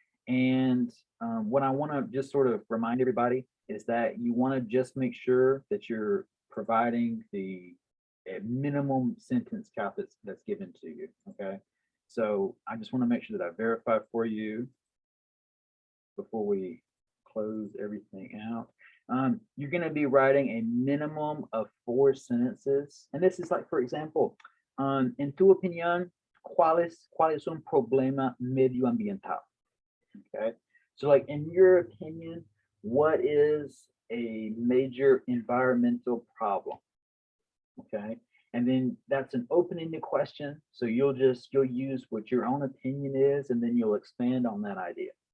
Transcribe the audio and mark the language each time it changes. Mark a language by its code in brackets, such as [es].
[en] And what I want to just sort of remind everybody is that you want to just make sure that you're providing the minimum sentence count that's given to you, okay? So I just want to make sure that I verify for you before we close everything out. You're going to be writing a minimum of 4 sentences. And this is like, for example, [es] en tu opinión, ¿cuál es un problema medioambiental? [en] Okay, so like in your opinion, what is a major environmental problem? Okay, and then that's an open-ended question. So you'll use what your own opinion is, and then you'll expand on that idea.